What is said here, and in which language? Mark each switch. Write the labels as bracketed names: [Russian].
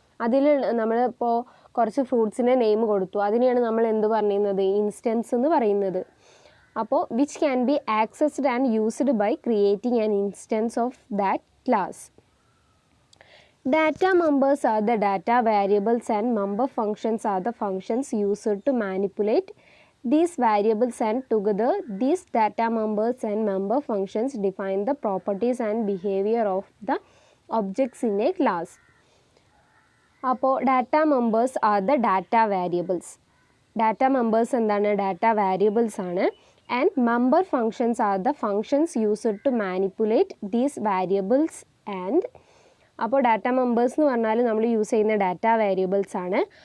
[Malayalam] അതിൽ നമ്മളിപ്പോൾ കുറച്ച് ഫ്രൂട്ട്സിൻ്റെ നെയിം കൊടുത്തു. അതിനെയാണ് നമ്മൾ എന്ത് പറയുന്നത്? ഇൻസ്റ്റൻസ് എന്ന് പറയുന്നത്. അപ്പോൾ [English] Which can be accessed and used by creating an instance of that class. Data members are the data variables and member functions are the functions used to manipulate these variables, and together these data members and member functions define the properties and behavior of the objects in a class. അപ്പോൾ data members are the data variables. [Malayalam] Data members എന്താണ്? [English] Data variables ആണ്. And member functions are the functions used to manipulate these variables. [Malayalam] And അപ്പോൾ data members എന്ന് പറഞ്ഞാൽ നമ്മൾ use ചെയ്യുന്ന data variables ആണ്.